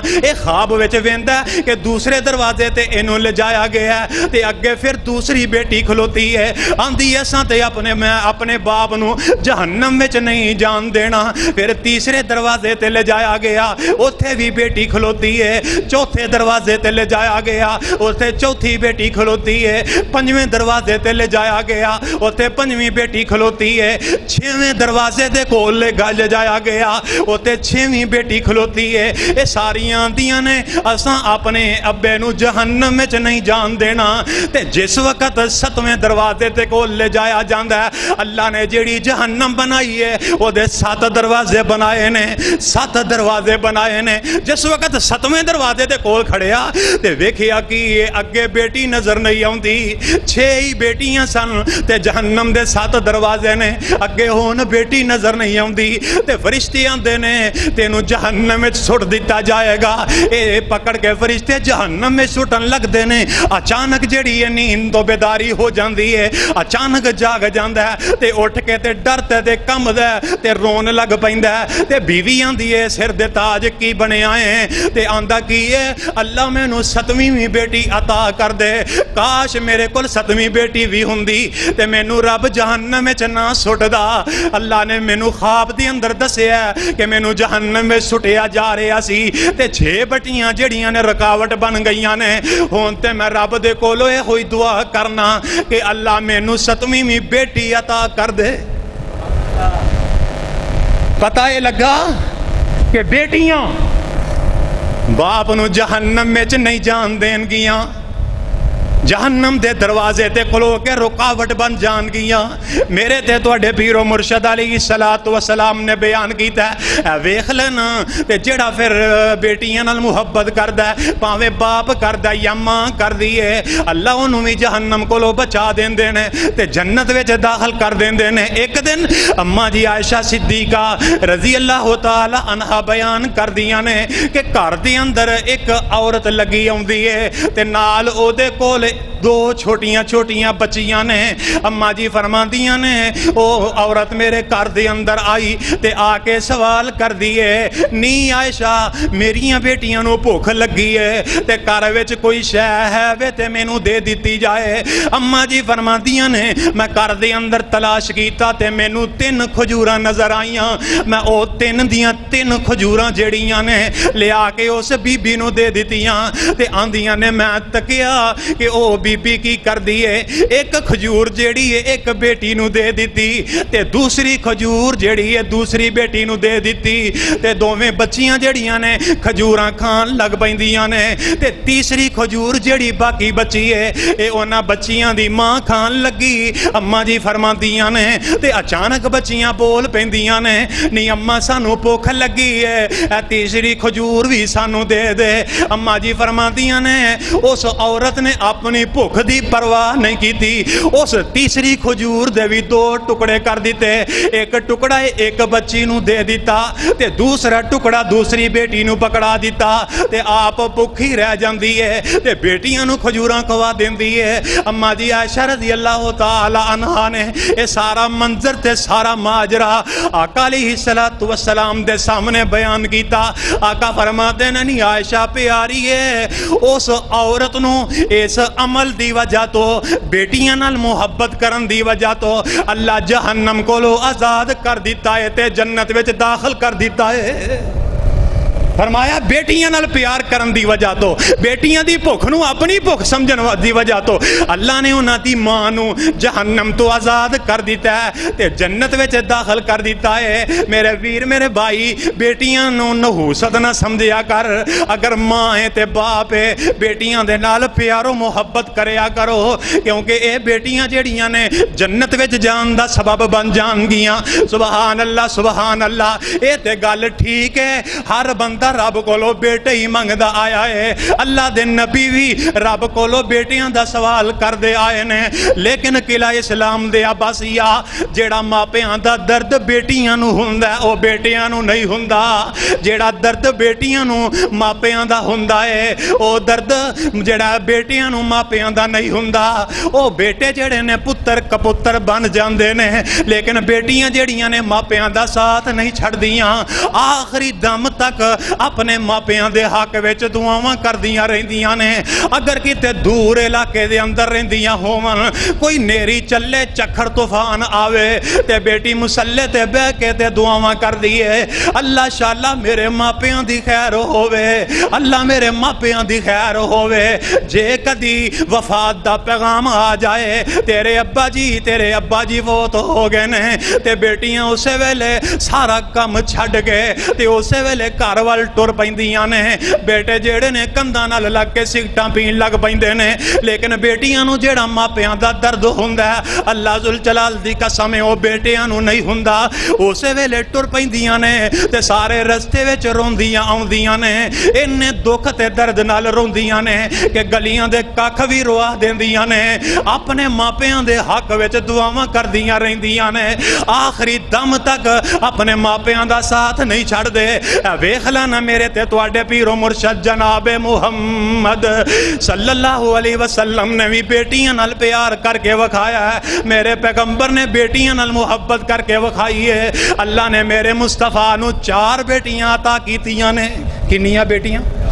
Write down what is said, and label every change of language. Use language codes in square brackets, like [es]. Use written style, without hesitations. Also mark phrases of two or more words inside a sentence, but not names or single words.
[pa] اے خواب وچ ویندا کہ دوسرے دروازے تے اینوں لے جایا گیا تے اگے پھر دوسری بیٹی کھلوتی ہے آندی ہے ساں تے میں اپنے باپ نو جہنم وچ نہیں جان دینا. پھر تیسرے دروازے تے لے جایا گیا اوتھے بھی بیٹی کھلوتی ہے, چوتھے دروازے تے لے جایا گیا اوتھے چوتھی بیٹی کھلوتی ہے, پنجویں دروازے تے لے جایا گیا اوتھے پنجویں بیٹی کھلوتی ہے, چھویں دروازے دے کول لے جایا گیا اوتھے چھویں بیٹی کھلوتی ہے. اے ساریاں آندیاں نے اساں اپنے ابے نو جہنم وچ نہیں جان دینا. تے جس وقت ستویں دروازے تے کول لے جایا جاندا ہے اللہ نے جیڑی جہنم بنائی ہے او دے 7 دروازے بنائے نے, 7 دروازے بنائے نے. جس وقت 7ویں دروازے تے کول کھڑیا تے ویکھیا کہ اگے بیٹی نظر نہیں آوندی, 6 ہی بیٹیاں سن تے جہنم دے 7 دروازے نے, اگے ہون بیٹی نظر نہیں آوندی تے فرشتے آندے نے تینوں جہنم وچ سٹ دتا جائے گا. اے پکڑ کے فرشتے جہنم وچ سٹن لگدے نے. اچانک جیڑی ہے نیند تو بیداری ہو جاندی ہے, اچانک جاگ جاندا ہے تے اٹھ کے تے ڈرتے تے کمدا تے رون لگ پیندا ہے. تے بیوی آندی ہے سر دے تاج کی بنیا ہے تے آندا کی ہے اللہ مینوں 7ویں بیٹی عطا کر دے, کاش میرے کول 7ویں بیٹی بھی ہوندی تے مینوں رب جہنم وچ نہ سٹدا. اللہ نے مینوں خواب دے اندر دسیا کہ مینوں جہنم وچ سٹیا جا رہا سی تے 6 بٹیاں جڑیاں نے رکاوٹ بن گئیاں نے. ہن تے میں رب دے کولوں اے ہوئی دعا کرنا کہ اللہ مینوں 7ویں بیٹی عطا کر دے. پتہ اے لگا کہ بیٹیاں باپ نو جہنم وچ نہیں جان دین گیاں, جہنم دے دروازے تے کھلو کے رکاوٹ بن جان گیاں. میرے تے تواڈے پیر و مرشد [ar] علیہ الصلوۃ والسلام [pa] نے بیان کیتا ہے ویکھ لینا تے جڑا پھر بیٹیاں نال محبت کردا ہے پاویں باپ کردا یا ماں کردی ہے اللہ اونوں وی جہنم کولوں بچا دیندے نے تے جنت وچ داخل کر دیندے نے. ایک دن اماں جی عائشہ صدیقہ [ar] رضی اللہ تعالی عنہا [pa] بیان کردیاں نے کہ گھر دے اندر ایک عورت لگی آوندی ہے تے نال او دے کول 2 چھوٹیاں چھوٹیاں بچیاں نے. اماں جی فرماندیاں نے او عورت میرے گھر دے اندر آئی تے آ کے سوال کر دیے نی عائشہ میریاں بیٹیاں نو بھوک لگی ہے تے گھر وچ کوئی شے ہے وے تے مینوں دے دتی جائے. اماں جی فرماندیاں نے میں گھر دے اندر تلاش کیتا تے مینوں 3 کھجوراں نظر آئیاں, میں او 3 دیاں 3 کھجوراں جڑیاں نے لیا کے اس بی بی نو دے دتیاں تے آندیاں نے میں تکیا کہ او بی بی کی کر دیے ایک کھجور جیڑی ہے ایک بیٹی نو دے دیتی تے دوسری کھجور جیڑی ہے دوسری بیٹی نو دے دیتی تے دوویں بچیاں جیڑیاں نے کھجوراں کھان لگ پیندیاں نے تے تیسری کھجور جیڑی باقی بچی ہے اے انہاں بچیاں دی ماں کھان لگی. اماں جی فرماندیاں نے تے اچانک بچیاں بول پیندیاں نے نی اماں سانو بھوک لگی ہے اے تیسری کھجور بھی سانو دے دے. اماں جی فرماندیاں نے اس عورت نے اپنی بھوک دی پرواہ نہیں کیتی, اس تیسری کھجور دے بھی 2 ٹکڑے کر دیتے, ایک ٹکڑا ایک بچی نو دے دیتا تے دوسرا ٹکڑا دوسری بیٹی نو پکڑا دیتا تے آپ بھوکھی رہ جاندی ہے تے بیٹیاں نو کھجوراں کھوا دیندی ہے. اماں جی عائشہ [ar] رضی اللہ تعالی عنہا [pa] نے اے سارا منظر تے سارا ماجرا آقا [ar] علیہ الصلوۃ والسلام [pa] دے سامنے بیان کیتا. آقا فرماتے نے نی عائشہ پیاری ہے اس عورت نو اس عمل دی وجہ تو بیٹیاں نال محبت کرن دی وجہ تو اللہ جہنم کولو آزاد کر دیتا ہے تے جنت وچ داخل کر دیتا ہے. فرمایا بیٹیاں نال پیار کرن دی وجہ تو, بیٹیاں دی بھوک نو اپنی بھوک سمجھن دی وجہ تو اللہ نے انہاں دی ماں نو جہنم تو آزاد کر دیتا ہے تے جنت وچ داخل کر دیتا ہے. میرے ویر میرے بھائی, بیٹیاں نو نحوست نہ سمجھیا کر. اگر ماں ہے تے باپ ہے, بیٹیاں دے نال پیار و محبت کریا کرو, کیونکہ اے بیٹیاں جڑیاں نے جنت وچ جان دا سبب بن جان گیاں. [ar] سبحان اللہ سبحان اللہ. [pa] اے تے گل ٹھیک ہے, ہر بندہ رب کولو بیٹے ہی منگدا آیا ہے. اللہ دے نبی بھی رب کولو بیٹیاں دا سوال کر دے آئے نے, لیکن قلعہ اسلام دے عباسیہ جیڑا ماپیاں دا درد بیٹیاں نو ہوندا ہے او بیٹیاں نو نہیں ہوندا. جیڑا درد بیٹیاں نو ماپیاں دا ہوندا ہے او درد جیڑا بیٹیاں نو ماپیاں دا نہیں ہوندا. او بیٹے جڑے نے پتر کپتر بن جاندے نے, لیکن بیٹیاں جڑیاں نے ماپیاں دا ساتھ نہیں چھڑ دیاں. آخری دم تک اپنے ماپیاں دے حق وچ دعاواں کردیاں رہندیاں نے. اگر کتے دور علاقے دے اندر رہندیاں ہوون, کوئی نیری چلے چکھڑ طوفان آوے تے بیٹی مسلے تے بہ کے تے دعاواں کر دیے, اللہ شاءاللہ میرے ماپیاں دی خیر ہووے, اللہ میرے ماپیاں دی خیر ہووے. جے کدی وفات دا پیغام آ جائے تیرے ابا جی وہ تو ہو گئے نے, تے بیٹیاں اسے ویلے سارا کم چھڈ گئے تے اسے ویلے گھر وال ٹر پیندیاں نے. بیٹے جیڑے نے کندھاں نال لگ کے سگٹاں پین لگ پیندے نے, لیکن بیٹیاں نو جیڑا ماپیاں دا درد ہوندا ہے [ar] اللہ ذل جلال [pa] دی قسم او بیٹیاں نو نہیں ہوندا. اسے ویلے ٹر پیندیاں نے تے سارے رستے وچ روندیاں آوندیاں نے, اننے دکھ تے درد نال روندیاں نے کہ گلیاں دے ککھ وی روا دیندیاں نے. اپنے ماپیاں دے حق وچ دعاواں کردیاں رہندیاں نے, آخری دم تک اپنے ماپیاں دا ساتھ نہیں چھڑ دے. ویکھ لینا میرے تے تواڈے پیر و مرشد جناب محمد [ar] صلی اللہ علیہ وسلم [pa] نے بھی بیٹیاں نال پیار کر کے وکھایا ہے. میرے پیغمبر نے بیٹیاں نال محبت کر کے وکھائی ہے. اللہ نے میرے مصطفیٰ نو 4 بیٹیاں عطا کیتیاں نے. کنیاں بیٹیاں؟